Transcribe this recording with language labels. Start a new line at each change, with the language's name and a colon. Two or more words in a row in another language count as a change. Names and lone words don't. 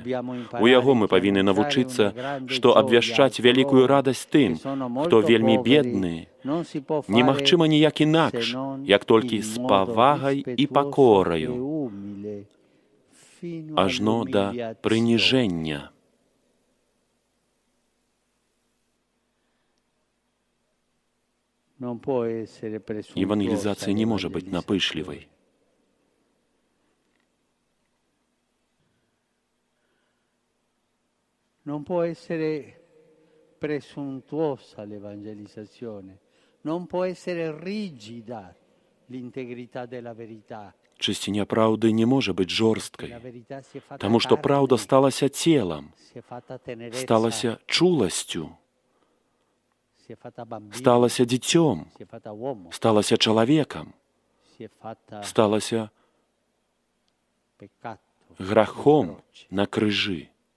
Belarusian: У яго мы павінны навучыцца, што абвяшчаць вялікую радасць тым, хто вельмі бедны, немагчыма ніяк інакш, як толькі з павагай і пакораю, ажно да прыніжэння.
Russian: Евангелизация не может быть напышливой.
Italian: Non può essere presuntuosa l'evangelizzazione, non può essere rigida l'integrità della verità.
Belarusian: Чысціня праўды не можа быць жорсткай, таму што праўда сталася целам, сталася чуласцю, сталася дзіцём, сталася чалавекам, сталася грахом на крыжы.